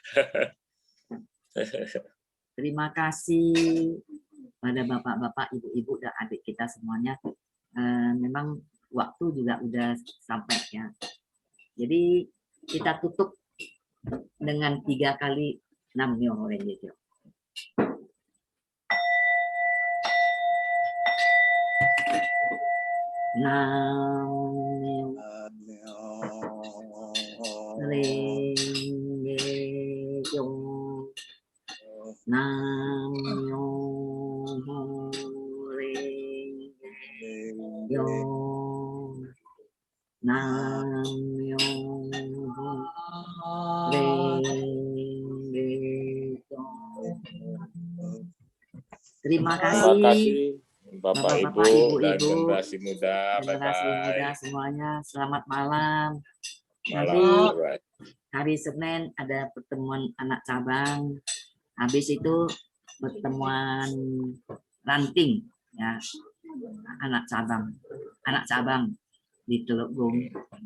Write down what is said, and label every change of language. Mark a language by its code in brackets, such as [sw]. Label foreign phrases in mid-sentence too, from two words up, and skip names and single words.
[id] Terima kasih pada bapak-bapak, ibu-ibu, dan adik kita semuanya. Memang waktu juga udah sampai ya. Jadi kita tutup dengan 3 kali [ja] 南無妙法蓮華経. 南無妙法蓮華経. 南無妙法蓮華経. 南無妙法蓮華経. [id] Terima kasih. Bapak, Ibu, dan generasi muda. Generasi muda semuanya, selamat malam. Malam. Nanti hari Senin ada pertemuan anak cabang. Habis itu pertemuan ranting ya, anak cabang di Teluk Gong.